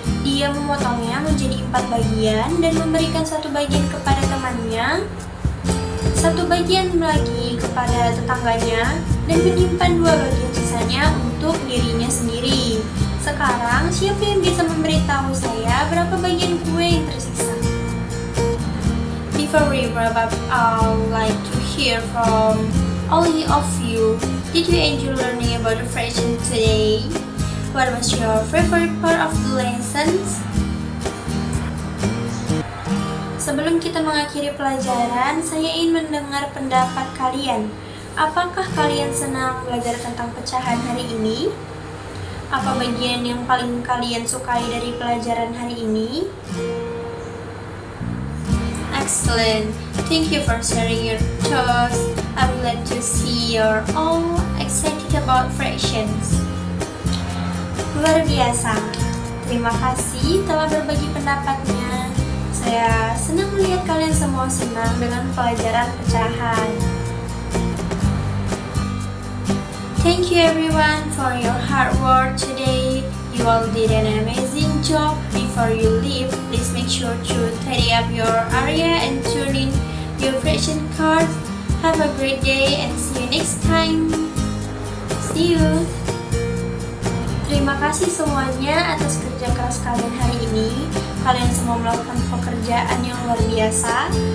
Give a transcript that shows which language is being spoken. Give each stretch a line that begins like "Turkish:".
Indonesian: Dia memotongnya menjadi 4 bagian dan memberikan 1 bagian kepada temannya, 1 bagian lagi kepada tetangganya, dan menyimpan 2 bagian sisanya untuk dirinya sendiri. Sekarang, siapa yang bisa memberitahu saya berapa bagian kue yang tersisa?
English: Before we wrap up, I'd like to hear from all of you. Did you enjoy learning about the fraction today? What was your favorite part of the lessons?
Indonesian: Sebelum kita mengakhiri pelajaran, saya ingin mendengar pendapat kalian. Apakah kalian senang belajar tentang pecahan hari ini? Apa bagian yang paling kalian sukai dari pelajaran hari ini?
English: Excellent. Thank you for sharing your thoughts. I'm glad to see you're all excited about fractions.
Indonesian: Luar biasa. Terima kasih telah berbagi pendapatnya. Saya senang melihat kalian semua senang dengan pelajaran pecahan.
English: Thank you everyone for your hard work today. You all did an amazing job. Before you leave, please make sure to tidy up your area and turn in your fraction cards. Have a great day and see you next time. See you.
Indonesian: Terima kasih semuanya atas kerja keras kalian hari ini. Kalian semua melakukan pekerjaan yang luar biasa.